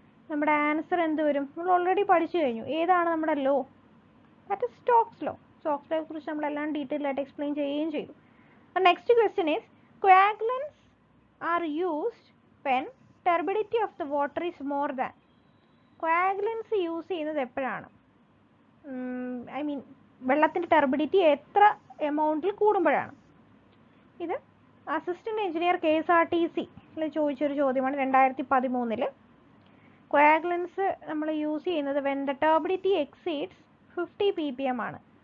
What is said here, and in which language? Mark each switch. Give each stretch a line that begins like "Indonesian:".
Malayalam: നമ്മുടെ ആൻസർ എന്ത് വരും? നമ്മൾ ഓൾറെഡി പഠിച്ചു കഴിഞ്ഞു. ഏതാണ് നമ്മുടെ law?
English: That is Stokes law.
Malayalam: Stokes ലോയെ കുറിച്ച് നമ്മളെല്ലാം ഡീറ്റെയിൽ ആയിട്ട് എക്സ്പ്ലെയിൻ ചെയ്യുകയും ചെയ്തു. Next question is
English: Coagulants are used when turbidity of the water is more than.
Malayalam: Coagulants use ചെയ്യുന്നത് എപ്പോഴാണ്? ഐ മീൻ വെള്ളത്തിൻ്റെ ടെർബിഡിറ്റി എത്ര എമൗണ്ടിൽ കൂടുമ്പോഴാണ്? ഇത് അസിസ്റ്റന്റ് എഞ്ചിനീയർ KSRTCയിൽ ചോദിച്ചൊരു ചോദ്യമാണ് 2013. കോയാഗുലൻസ് നമ്മൾ യൂസ് ചെയ്യുന്നത്
English: when the turbidity exceeds
Malayalam: 50 ppm ആണ്.